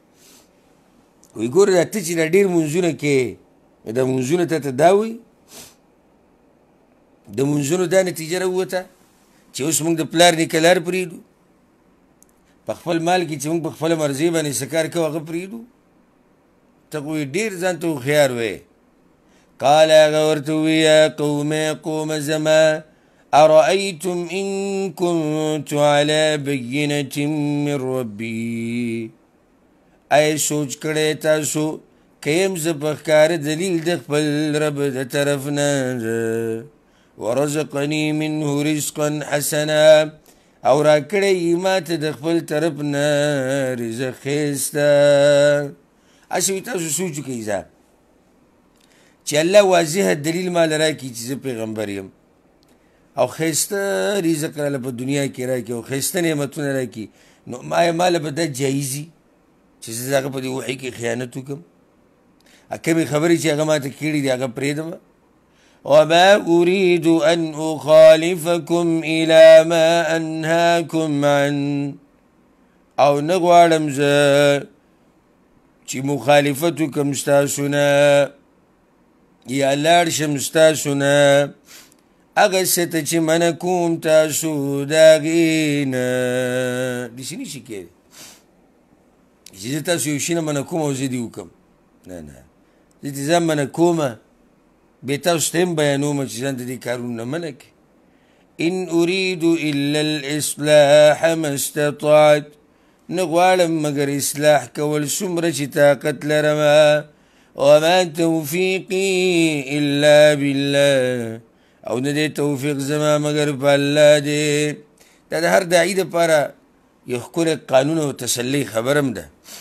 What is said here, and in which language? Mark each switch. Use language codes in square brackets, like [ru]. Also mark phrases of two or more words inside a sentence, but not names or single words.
[ps] وایي ګوره دا ته چې دا ډېر مونځونه کوې دا مونځونه ته دا وایي د مونځونو دا نتیجه راووته چې اوس موږ د پلار نیکه لار پرېږدو په خپل مال کې چې موږ په خپله مرضۍ باندې څه کار کوو هغه پرېږدو ته خو یې ډېر ځان ته هوښیار وی قال هغه ورته ووی [ar] یا قوم [ps] زما [ar] ارأیتم ان كنت على بینة من ربي [ps] ای سوچ کړی تاسو که یم زه په ښکاره دلیل د خپل رب د طرف نه [ar] ورزقنی منه رزقا حسنا [ps] او را کړی ما ته د خپل طرف نه رزق ښایسته هسې وي تاسو سوچ وکئ ځه چې الله واضحه دلیل ماله راکړي چې زه پیغمبر یم او ښایسته رزق راله په دنیا کې راکړي او ښایسته نعمتونه راکړي نو ماله به دا جایز وي چې زه د هغه په دې وحي کې خیانت وکړم کمې خبرې چې هغه ماته کړي دي هغه پرېږدم [ar] وما أريد أن أخالفكم إلى ما أنهاكم عنه [ps] او نغواړم زه چې مخالفت وکړم ستاسو نه یا لاړ شم ستاسو نه هغه څه ته چې منع کوم تاسو د هغې نه داسې نشي کېدی چې زه تاسو یو شي نه منع کوم او زه دې وکړم نه زه دې ځان منع کومه بیا تاسو ته هم بیانومه چې ځان د دې کارونو نه منع کړي [ar] ان أريد إلا الإصلاح ما استطعت [ps] نه غواړم مګر اصلاح کول څومره چې طاقت لرمه [ar] وما توفیقي الا بالله [ps] او نه دی توفیق زما مګر په الله دی دا د هر داعي دپاره یو ښکلی قانون او تسلۍ خبره هم ده